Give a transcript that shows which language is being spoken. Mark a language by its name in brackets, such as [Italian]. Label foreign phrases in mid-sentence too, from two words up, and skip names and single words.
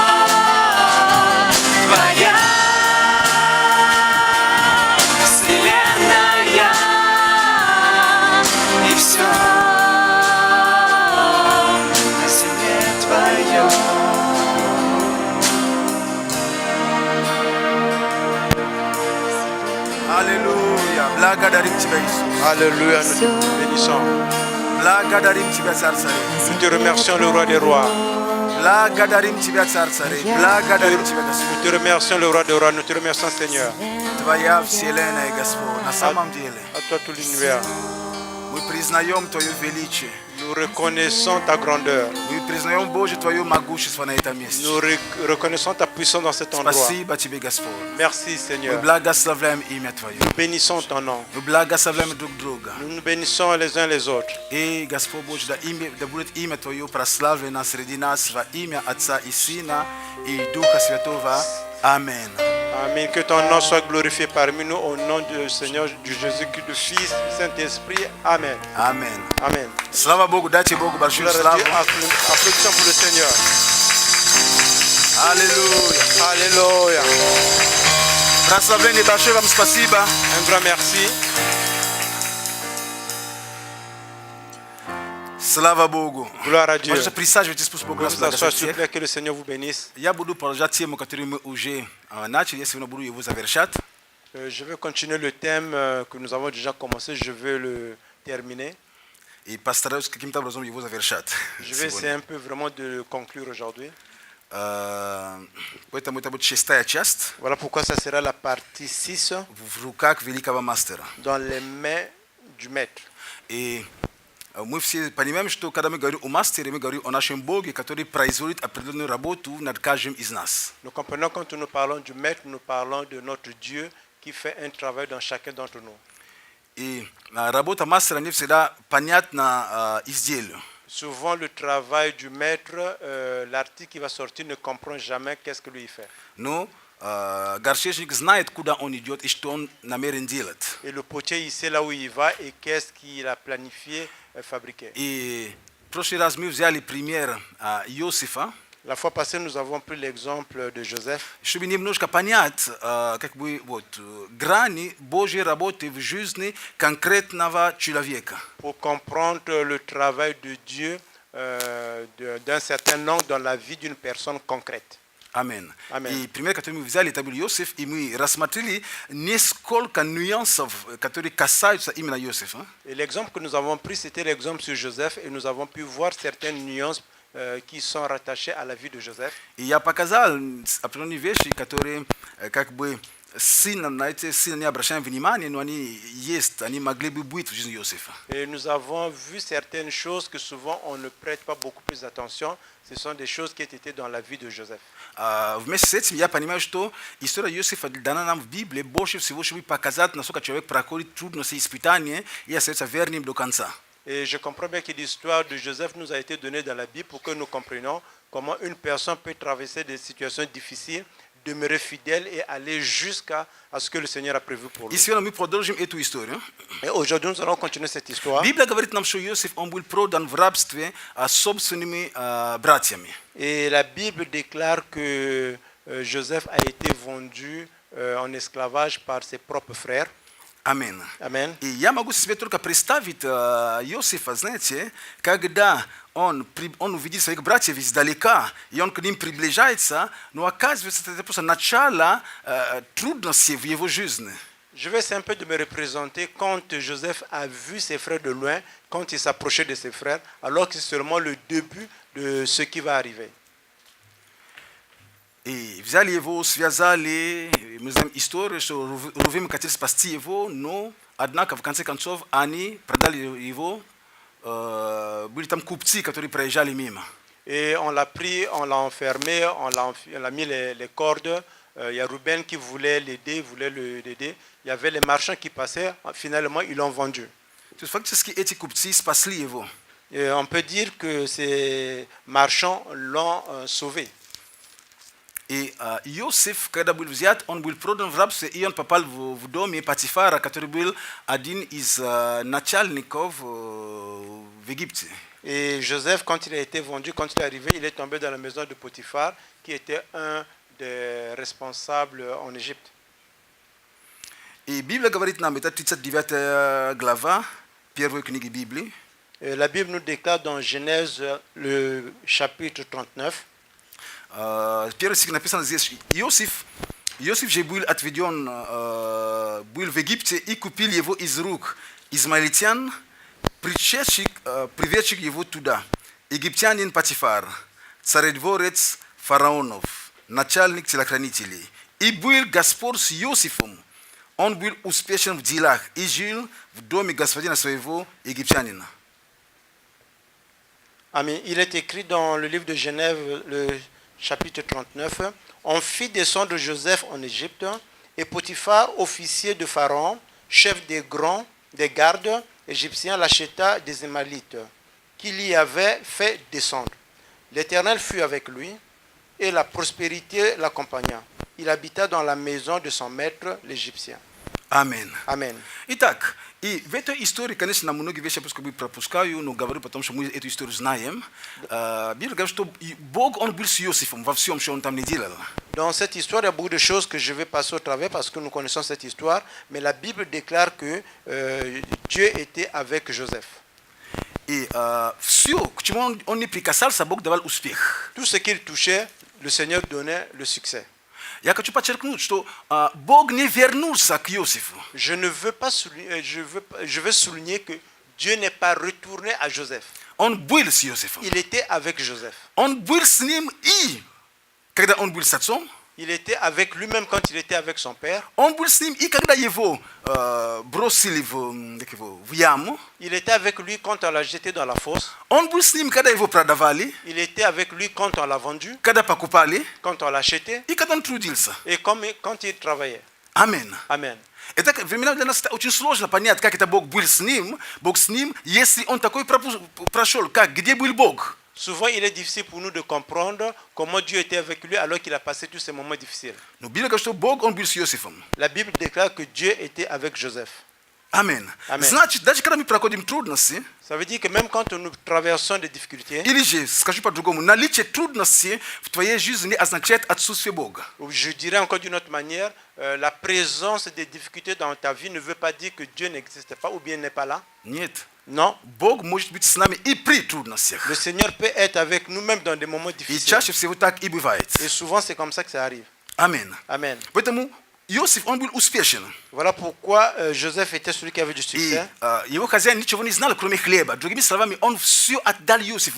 [Russian] Твоя вселенная и все на земле твое. [French] Alléluia. [Russian] Благодарим Тебя, Иисус. [French] Alléluia, nous te bénissons. [Russian] Благодарим Тебя, Царь Царей. [French] Nous te remercions, le roi des rois. [Russian] Благодарим Тебя, Царь Царей. Благодарим Тебя, Господь. [French] Nous te remercions, le roi des rois. Nous te remercions, Seigneur. [Russian] Твоя вселенная, Господь. На самом деле, [French] À toi tout l'univers. [Russian] мы признаем Твое величие. [French] Nous reconnaissons ta grandeur. [Russian] Мы признаем, Боже, Твое могущество на этом месте. [French] Nous reconnaissons ta puissance dans cet endroit. [Russian] Спасибо Тебе, Господь. [French] Merci, [Russian] Мы [French] Seigneur. [Russian] благословляем имя Твое. [French] Nous bénissons ton nom. [Russian] Мы благословляем друг друга. [French] Nous nous bénissons les uns les autres. [Russian] И, Господь Боже, да будет имя Твое прославлено среди нас во имя Отца и Сына и Духа Святого. Аминь. [French] Amen. Que ton nom soit glorifié parmi nous au nom du Seigneur, du Jésus-Christ, du Fils, du Saint-Esprit. Amen. Amen. Amen. [Russian] Слава Богу, дайте Богу большую [French] Gloire à [Russian] славу. [French] Dieu. Applaudissons pour le Seigneur. [Russian] Аллилуйя. [French] Alléluia. [Russian] Прославление большое вам спасибо. [French] Un grand merci. [Russian] Слава Богу. [French] Gloire à Dieu. [Russian] Можете присаживайтесь, пусть Бог вас [French] Vous asseoir, s'il vous [Russian] благословит. [French] plaît, que le Seigneur vous bénisse. [Russian] Я буду продолжать тему, которую мы уже начали, если вы буду его завершать. [French] Je vais continuer le thème que nous avons déjà commencé. Je vais le terminer. [Russian] И постараюсь каким-то образом его завершать. [French] Je vais essayer un peu vraiment de le conclure aujourd'hui. [Russian] Поэтому это будет шестая часть [French] Voilà pourquoi ça sera la partie 6 [Russian] в руках великого мастера. [French] dans les mains du maître. [Russian] И мы все понимаем, что когда мы говорим о мастере, мы говорим о нашем Боге, который производит определенную работу над каждым из нас. [French] Nous comprenons quand nous parlons du maître, nous parlons de notre Dieu qui fait un travail dans chacun d'entre nous. [Russian] И работа мастера не всегда понятна изделию. [French] Souvent, le travail du maître, l'artiste qui va sortir ne comprend jamais qu'est-ce que lui fait. [Russian] Но горшечник знает, куда он идет и что он намерен делать. [French] Et le potier, il sait là où il va et qu'est-ce qu'il a planifié fabriquer. [Russian] И в прошлый раз мы взяли пример Иосифа. [French] La fois passée, nous avons pris l'exemple de Joseph. [Russian] Чтобы немножко понять, как бы вот грани Божьей работы в жизни конкретного человека. [French] Pour comprendre le travail de Dieu d'un certain angle dans la vie d'une personne concrète. [Russian] Амин. Амин. И пример, который мы взяли, это был Иосиф, и мы рассмотрели несколько нюансов, которые касаются именно Иосифа. [French] Et l'exemple que nous avons pris, c'était l'exemple sur Joseph, et nous avons pu voir certaines nuances qui sont rattachées à la vie de Joseph. [Russian] И я показал определенные вещи, которые как бы сильно на эти сильно не обращаем внимания, но они есть, они могли бы быть в жизни Иосифа. [French] Et nous avons vu certaines choses que souvent on ne prête pas beaucoup plus d'attention. Ce sont des choses qui étaient dans la vie de Joseph. [Russian] Вместе с этим я понимаю, что история Иосифа дана нам в Библии больше всего, чтобы показать, насколько человек проходит трудности и испытания и остается верным до конца. [French] Et je comprends bien que l'histoire de Joseph nous a été donnée dans la Bible pour que nous comprenions comment une personne peut traverser des situations difficiles, demeurer fidèle et aller jusqu'à ce que le Seigneur a prévu pour lui. [Russian] И сегодня мы продолжим эту историю. [French] Et aujourd'hui, nous allons continuer cette histoire. [Russian] Библия говорит нам, что Иосиф, он был продан в рабстве собственными братьями. [French] Et la Bible déclare que Joseph a été vendu en esclavage par ses propres frères. [Russian] Амин. [French] Amen. [Russian] И я могу себе только представить Иосифа, знаете, когда он увидит своих братьев издалека, и он к ним приближается, но оказывается, это просто начало трудностей в его жизни. [French] Je vais essayer un peu de me représenter quand Joseph a vu ses frères de loin, quand il s'approchait de ses frères, alors que c'est seulement le début de ce qui va arriver. [Russian] И взяли его, связали, мы знаем историю, что Рувим хотел спасти его, но, однако, в конце концов, они продали его, были там купцы, которые проезжали мимо. [French] Et on l'a pris, on l'a enfermé, on l'a mis les cordes. Il y a Ruben qui voulait l'aider, l'aider. Il y avait les marchands qui passaient. Finalement, ils l'ont vendu. [Russian] То есть, фактически, эти купцы спасли его. [French] Et on peut dire que ces marchands l'ont sauvé. [Russian] И Иосиф, когда был взят, он был продан в рабство, и он попал в доме Патифара, который был один из начальников в Египте. [French] Et Joseph, quand il a été vendu, quand il est arrivé, il est tombé dans la maison de Potiphar, qui était un des responsables en Égypte. [Russian] И Библия говорит нам, это 39 глава первой книги Библии. [French] Et la Bible nous déclare dans Genèse, le chapitre 39, [Russian] Первый стих написано здесь: Иосиф же был отведен, был в Египте и купил его из рук измаильтян, приведших его туда. Египтянин Патифар, царедворец фараонов, начальник телохранителей. И был Господь с Иосифом. Он был успешен в делах и жил в доме господина своего египтянина. [French] Amen. Il est écrit dans le livre de Genèse, le chapitre 39, on fit descendre Joseph en Égypte, et Potiphar, officier de Pharaon, chef des gardes égyptiens, l'acheta des Émalites, qu'il y avait fait descendre. L'Éternel fut avec lui, et la prospérité l'accompagna. Il habita dans la maison de son maître, l'Égyptien. Amen. Amen. [Russian] Итак, и в этой истории, конечно, многие вещи я просто пропускаю, но говорю, потому что мы эту историю знаем. Библия говорит, что Бог, Он был с Иосифом во всем, что Он там не делал. [French] Dans cette histoire, il y a beaucoup de choses que je vais passer au travers parce que nous connaissons cette histoire, mais la Bible déclare que Dieu était avec Joseph. [Russian] И все, к чему он не прикасался, Бог давал успех. [French] Tout ce qu'il touchait, le Seigneur donnait le succès. [Russian] Я хочу подчеркнуть, что Бог не вернулся к Иосифу. [French] Je ne veux pas souligner, je veux souligner que Dieu n'est pas retourné à Joseph. [Russian] Он был с Иосифом. [French] Il était avec Joseph. [Russian] Он был с ним и когда он был с отцом. [French] Il était avec lui-même quand il était avec son père. [Russian] Он был с ним и когда его бросили в яму. [French] Il était avec lui quand on l'a jeté dans la fosse. [Russian] Он был с ним, когда его продавали. [French] Il était avec lui quand on l'a vendu. [Russian] Когда покупали. [French] Quand on l'a acheté. [Russian] И когда он трудился. [French] Et quand il travaillait. [Russian] Амин. [French] Amen. [Russian] Это времена для нас очень сложно понять, как это Бог был с ним, если он такой прошел, где был Бог. [French] Souvent, il est difficile pour nous de comprendre comment Dieu était avec lui alors qu'il a passé tous ces moments difficiles. [Russian] Но Библия говорит, что Бог, он был с Иосифом. [French] La Bible déclare que Dieu était avec Joseph. Amen. Amen. [Russian] Значит, даже когда мы проходим трудности, [French] Ça veut dire que même quand nous traversons des difficultés, [Russian] или же, скажу по-другому, наличие трудностей в твоей жизни означает отсутствие Бога. [French] je dirais encore d'une autre manière, la présence des difficultés dans ta vie ne veut pas dire que Dieu n'existe pas ou bien n'est pas là. [Russian] Нет. [French] Non, [Russian] Бог может быть с нами и при трудностях. [French] le Seigneur peut être avec nous-mêmes dans des moments [Russian] И [French] difficiles. [Russian] чаще всего так и бывает. [French] Et souvent, c'est comme ça que ça arrive. [Russian] Амин. [French] Amen. [Russian] Поэтому Иосиф, он был успешен. [French] Voilà pourquoi Joseph était celui qui avait du [Russian] И [French] succès. [Russian] его хозяин ничего не знал, кроме хлеба. Другими словами, он все отдал Иосифу.